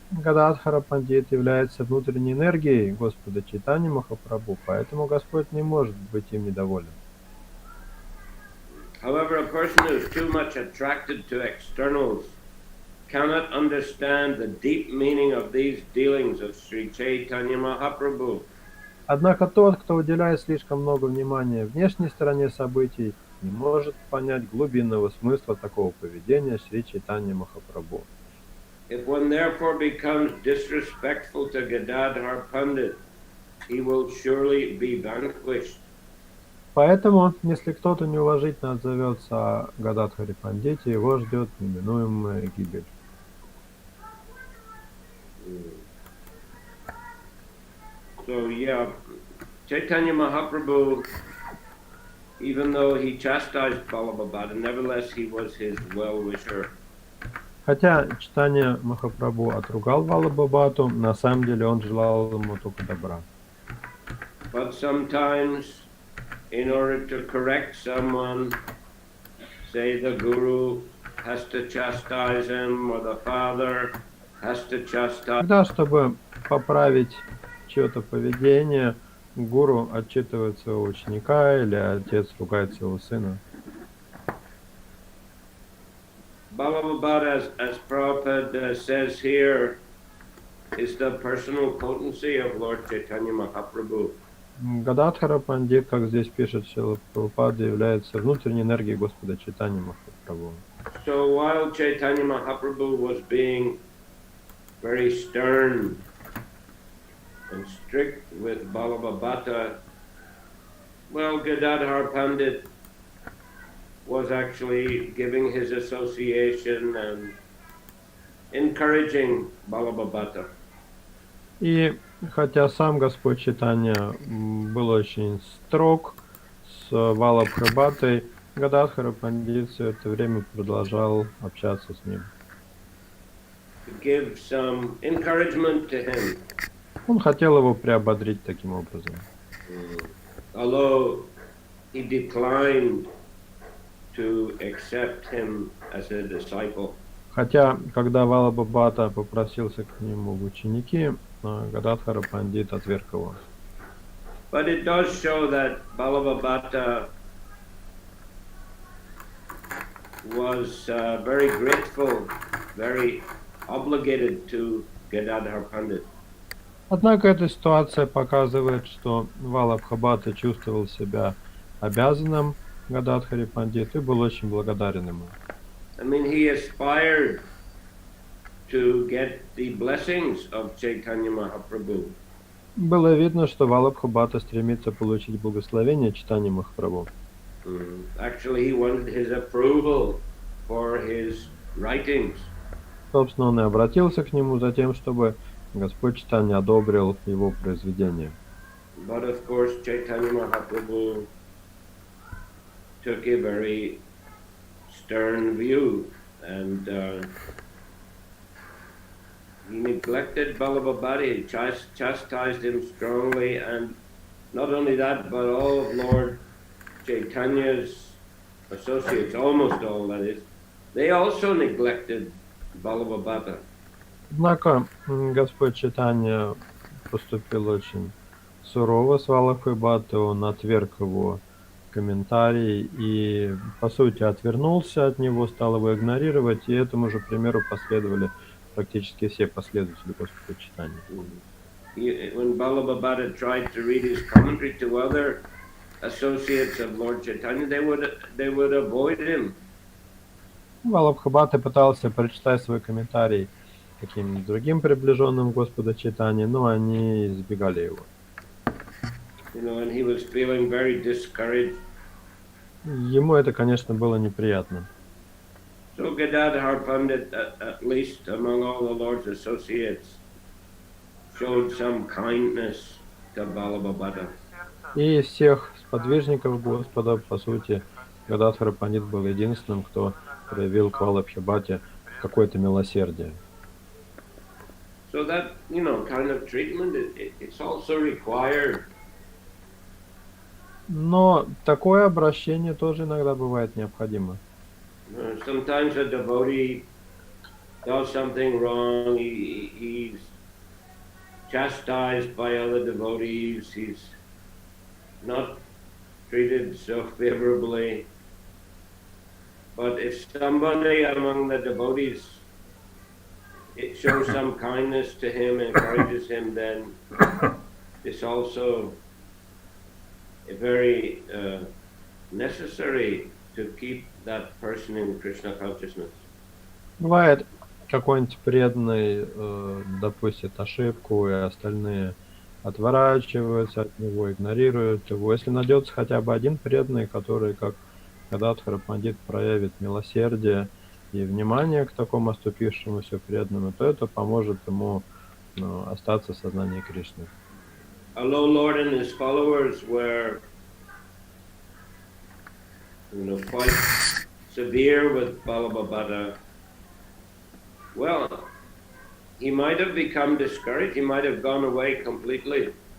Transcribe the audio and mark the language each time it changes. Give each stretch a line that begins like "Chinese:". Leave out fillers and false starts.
Russian: Гададхара Пандит является внутренней энергией Господа Чайтаньи Махапрабху, поэтому Господь не может быть им недоволен.
English: However, a person who is too much attracted to externals cannot understand the deep meaning of these dealings of Sri Chaitanya Mahaprabhu.
Russian: Однако тот, кто уделяет слишком много внимания внешней стороне событий, не может понять глубинного смысла такого поведения Шри Чайтаньи Махапрабху.
English: If one therefore becomes disrespectful to Gadadhar Pandit, he will surely be vanquished.
Russian: Поэтому, если кто-то неуважительно отзовется о Гададхаре Пандите, его ждет неминуемая гибель.
English: So yeah, Chaitanya Mahaprabhu, even though he chastised Balabhabata, nevertheless he was his well-wisher.
Russian: Хотя Чайтанья Махапрабху отругал Валабхабхату, на самом деле он желал ему только добра.
English: But sometimes, in order to correct someone, say the guru has to chastise him, or the father has to chastise.
Russian: Тогда, чтобы поправить чье-то поведение, гуру отчитывает своего ученика или отец ругает своего сына.
English: Balabhabata, as Prabhupada says here, is the personal potency of Lord Chaitanya Mahaprabhu.
Russian: Гададхара Пандит, как здесь пишет Шрила Прабхупада, является внутренней энергией Господа Чайтаньи Махапрабху.
English: So while Chaitanya Mahaprabhu was being very stern and strict with Balabhabata, well, Gadadhar Pandit was actually giving his association and encouraging Balabhabata.
Russian: И хотя сам Господь Чайтанья был очень строг с Валабхабхатой, Гададхара Пандит все это время продолжал общаться с ним.
English: To give some encouragement to him.
Russian: Он хотел его приободрить таким образом.
English: Although he declined to accept him as a disciple.
Russian: Хотя, когда Валабхабхата попросился к нему в ученики, Гададхара Пандит отверг его.
English: But it does show that Balabhabata was very grateful, very obligated to Gadadhar Pandit.
Russian: Однако эта ситуация показывает, что Валабхабхата чувствовал себя обязанным Гададхаре Пандиту и был очень благодарен ему.
English: I mean, he aspired to get the blessings of Chaitanya Mahaprabhu.
Russian: Было видно, что Валабхабхата стремится получить благословение Чайтаньи Махапрабху.
English: Actually, he wanted his approval for his writings.
Russian: Собственно, он и обратился к нему за тем, чтобы Господь Чайтанья одобрил его произведение.
English: But of course, Chaitanya Mahaprabhu took a very stern view, and he neglected Balabhabata, he chastised him strongly, and not only that, but all of Lord Chaitanya's associates, almost all that is, they also neglected Balabhabata.
Russian: Однако Господь Чайтанья поступил очень сурово с Валабхабхатой, он отверг его комментарий и, по сути, отвернулся от него, стал его игнорировать, и этому же примеру последовали практически все последователи Господа Чайтаньи.
English: When Balabhabata tried to read his commentary to other associates of Lord Chaitanya, they would avoid him.
Russian: Валабхабхата пытался прочитать свой комментарий каким-нибудь другим приближенным Господа Чайтаньи, но они избегали его.
English: And he was feeling very discouraged.
Russian: Ему это, конечно, было неприятно.
English: So Gadadhar Pandit, at least among all the Lord's associates, showed some kindness to Balabhabata.
Russian: И из всех сподвижников Господа, по сути, Гададхара Пандит был единственным, кто проявил к Валабхибхате какое-то милосердие.
English: So that, kind of treatment, it's also required.
Russian: Но такое обращение тоже иногда бывает необходимо.
English: Sometimes a devotee does something wrong, he's chastised by other devotees, he's not treated so favorably. But if somebody among the devotees it shows some kindness to him, encourages him, then it's also very necessary to keep that person in Krishna consciousness.
Russian: Бывает, какой-нибудь преданный допустит ошибку, и остальные отворачиваются от него, игнорируют его. Если найдется хотя бы один преданный, который, как Гададхара Пандит, проявит милосердие и внимание к такому оступившемуся преданному, то это поможет ему остаться в сознании Кришны.
English: Although Lord and his followers were, quite severe with Balabhabata, well, he might have become discouraged. He might have gone away completely.